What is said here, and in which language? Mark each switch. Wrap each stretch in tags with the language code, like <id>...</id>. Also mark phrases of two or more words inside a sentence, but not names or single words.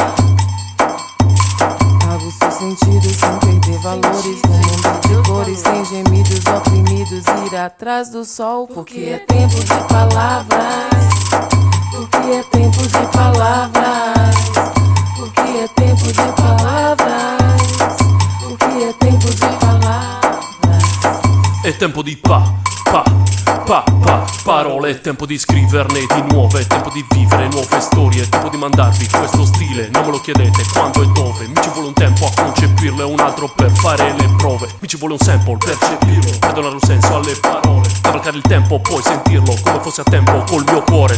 <pt>Trago seu sentido sem perder valores, no mundo de cores, sem gemidos oprimidos, ir atrás do sol, porque é tempo de palavras, porque é tempo de palavras, porque é tempo de palavras, porque é tempo de palavras.</pt> <it>È tempo di parole, è tempo di scriverne di nuove, è tempo di vivere nuove storie, è tempo di mandarvi questo stile, non me lo chiedete quando e dove, mi ci vuole un tempo a concepirlo e un altro per fare le prove, mi ci vuole un sample per cepirlo, per dare un senso alle parole, cavalcare il tempo, poi sentirlo come fosse a tempo col mio cuore,</it>